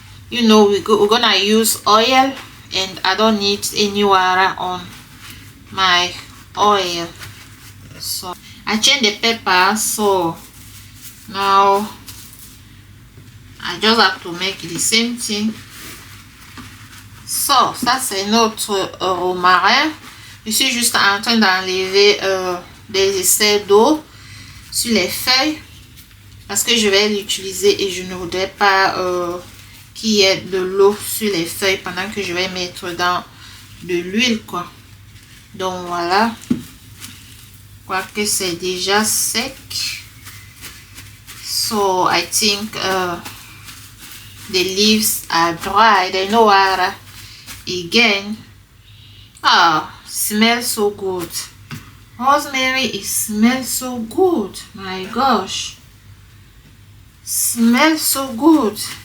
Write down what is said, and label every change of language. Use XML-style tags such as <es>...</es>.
<en>You know, we're gonna use oil, and I don't need any water on my oil. So I change the paper. So now I just have to make the same thing.</en> <fr>So ça c'est notre romarin. Je suis juste en train d'enlever des excès d'eau sur les feuilles parce que je vais l'utiliser et je ne voudrais pas qu'il y ait de l'eau sur les feuilles pendant que je vais mettre dans de l'huile, quoi. Donc voilà, quoique c'est déjà sec.</fr> <en>So I think the leaves are dry, they no water. again. Ah, smells so good. Rosemary, it smells so good. My gosh, smells so good.</en>